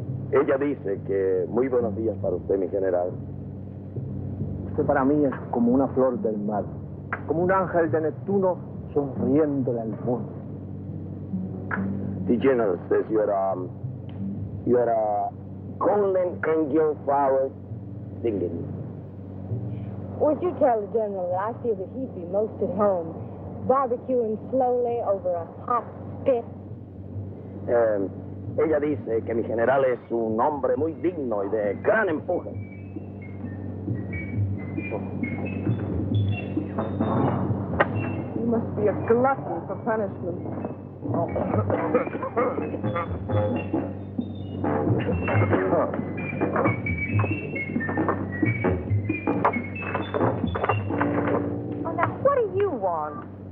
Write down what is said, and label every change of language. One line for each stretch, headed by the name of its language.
Spanish: Ella dice que muy buenos días para usted, mi general. Usted para mí es como una flor del mar, como un ángel de Neptuno sonriéndole al mundo.
English: The general says you're a golden angel flower singing. Would you tell the general that I feel that he'd be most at home, barbecuing slowly over a hot spit?
Spanish: Ella dice que mi general es un hombre muy digno y de gran empuje.
English: You must be a glutton for punishment. Oh, now, what do you want?